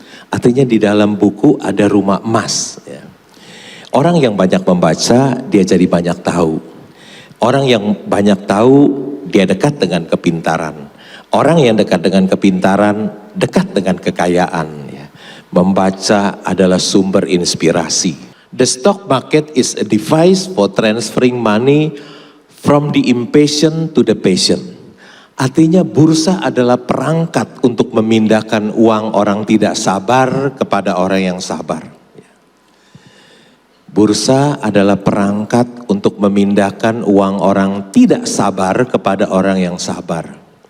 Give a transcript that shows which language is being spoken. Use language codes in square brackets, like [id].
[id] Artinya di dalam buku ada rumah emas. Ya. Orang yang banyak membaca dia jadi banyak tahu. Orang yang banyak tahu dia dekat dengan kepintaran. Orang yang dekat dengan kepintaran dekat dengan kekayaan. Ya. Membaca adalah sumber inspirasi. [en] The stock market is a device for transferring money from the impatient to the patient. [id] Artinya bursa adalah perangkat untuk memindahkan uang orang tidak sabar kepada orang yang sabar. Bursa adalah perangkat untuk memindahkan uang orang tidak sabar kepada orang yang sabar.